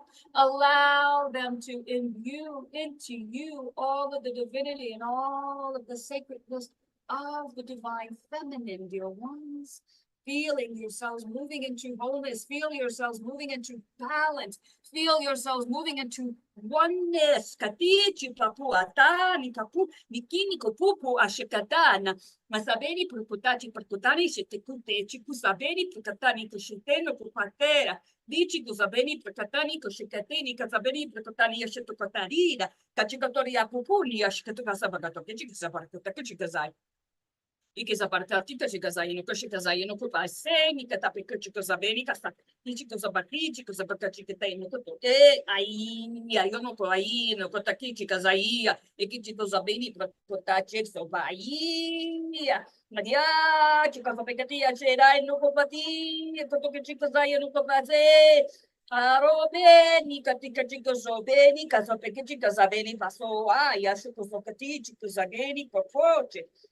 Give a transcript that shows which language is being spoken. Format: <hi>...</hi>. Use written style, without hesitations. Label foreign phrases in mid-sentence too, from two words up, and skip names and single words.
<en>Allow them to imbue into you all of the divinity and all of the sacredness of the divine feminine, dear ones. Feeling yourselves moving into wholeness. Feel yourselves moving into balance. Feel yourselves moving into oneness. Katichi papu atani kapu nikini kopupu ashikatana. Masabeni purputati perkutani shetekute chikusabeni purkatani kushiteno purpatera. Dici kusabeni perkatani kushikateni kasabeni perkutani yashetokatarida. Kachikatori apupuni ashikatukasabagato kichikasabarakutakachikazai. Ikizabartatita chikazayino koshikazayino kupaseni katapikuchikazabeni kasa ichikazabati chikazabakachikatayino koto</en> <pt>aí eu não tô aí no kotaki chikazaia ikichikazabeni protache so bahia Maria chikazabekatia cherai no kopati kotoki chikazaya no kopase Arobeni katika chikazobeni kazopeki chikazabeni paso ai acho que sokati chikazageni kopoche</pt>